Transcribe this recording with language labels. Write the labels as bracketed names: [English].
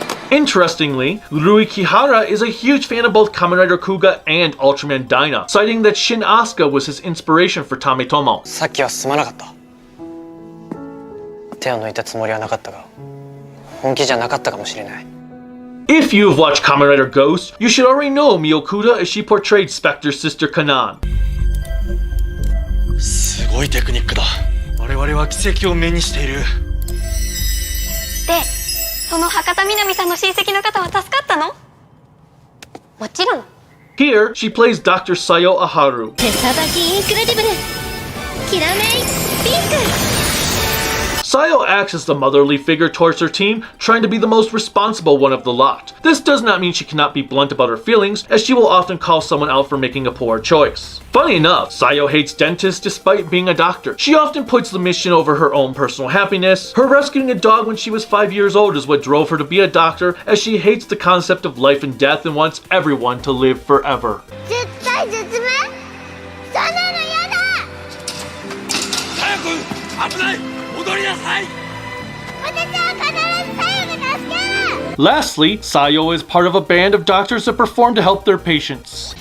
[English] Interestingly, Rui Kihara is a huge fan of both Kamen Rider Kuga and Ultraman Dyna, citing that Shin Asuka was his inspiration for Tametomo. [Japanese] さっきはすまなかった。手を抜いたつもりはなかったが、本気じゃなかったかもしれない。 [English] If you've watched Kamen Rider Ghost, you should already know Miyokuda as she portrayed Spectre's sister Kanan. [Japanese] すごいテクニックだ。我々は奇跡を目にしている。で、その博多みなみさんの親戚の方は助かったの？もちろん。 [English] Here, she plays Dr. Sayo Aharu. [Japanese] 手さばきインクレディブル。キラメイピンク。 [English] Sayo acts as the motherly figure towards her team, trying to be the most responsible one of the lot. This does not mean she cannot be blunt about her feelings, as she will often call someone out for making a poor choice. Funny enough, Sayo hates dentists despite being a doctor. She often puts the mission over her own personal happiness. Her rescuing a dog when she was 5 years old is what drove her to be a doctor, as she hates the concept of life and death and wants everyone to live forever. [Japanese] 絶対絶命？そんなのやだ！早く危ない！戻りなさい。私は必ずサヨが助ける。 [English] Lastly, Sayo is part of a band of doctors that perform to help their patients.